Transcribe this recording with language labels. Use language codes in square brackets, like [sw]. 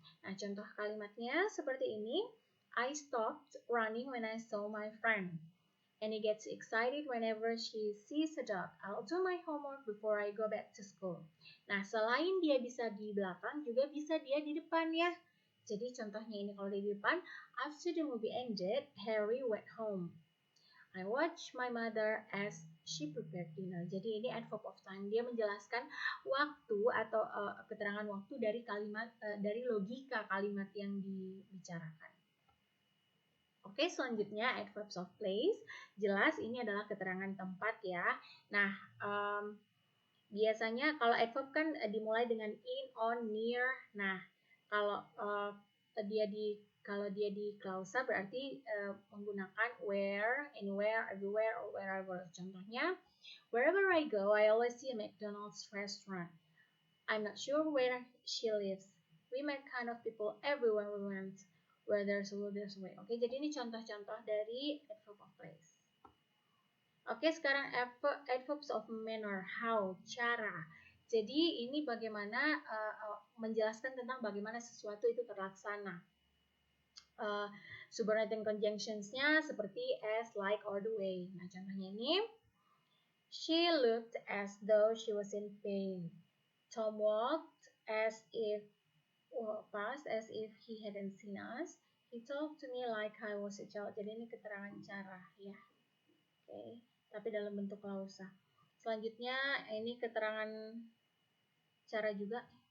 [id] Nah, contoh kalimatnya seperti ini. [en] I stopped running when I saw my friend. And he gets excited whenever she sees a dog. I'll do my homework before I go back to school. [id] Nah, selain dia bisa di belakang, juga bisa dia di depan ya. Jadi contohnya ini kalau di depan, [en] after the movie ended, Harry went home. I watched my mother as she prepared dinner. [id] Jadi ini adverb of time. Dia menjelaskan waktu atau keterangan waktu dari kalimat, dari logika kalimat yang dibicarakan. Oke, selanjutnya adverbs of place. Jelas ini adalah keterangan tempat ya. Nah, biasanya kalau adverb kan dimulai dengan in, on, near. Nah, kalau dia di klausa berarti menggunakan where, anywhere, everywhere, or wherever. Contohnya, [en] wherever I go, I always see a McDonald's restaurant. I'm not sure where she lives. We met kind of people everywhere we went. Where there's a will, there's a way. [id] Oke, jadi ini contoh-contoh dari adverb of place. Oke, sekarang adverbs of manner, how, cara. Jadi ini bagaimana menjelaskan tentang bagaimana sesuatu itu terlaksana. Subordinating conjunctions-nya seperti as, like, or the way. Nah, contohnya ini. [en] She looked as though she was in pain. Tom walked as if he hadn't seen us. He talked to me like I was a child. [id] Jadi ini keterangan cara ya. Oke, tapi dalam bentuk klausa. Selanjutnya ini keterangan cara juga.